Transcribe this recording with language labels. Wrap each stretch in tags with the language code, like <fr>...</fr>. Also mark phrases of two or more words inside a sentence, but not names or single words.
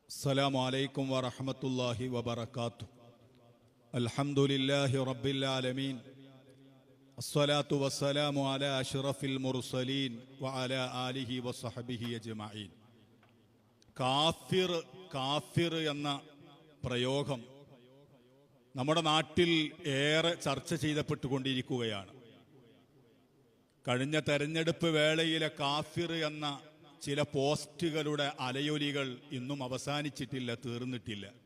<ar>السلام عليكم ورحمة الله وبركاته. الحمد لله رب العالمين. الصلاة والسلام على أشرف المرسلين وعلى آله وصحبه أجمعين.</ar> <ml>കാഫിർ എന്ന പ്രയോഗം നമ്മുടെ നാട്ടിൽ ഏറെ ചർച്ച ചെയ്യപ്പെട്ടുകൊണ്ടിരിക്കുകയാണ്. കഴിഞ്ഞ തെരഞ്ഞെടുപ്പ് വേളയിലെ കാഫിർ എന്ന ചില പോസ്റ്റുകളുടെ അലയൊലികൾ ഇന്നും അവസാനിച്ചിട്ടില്ല, തീർന്നിട്ടില്ല.</ml>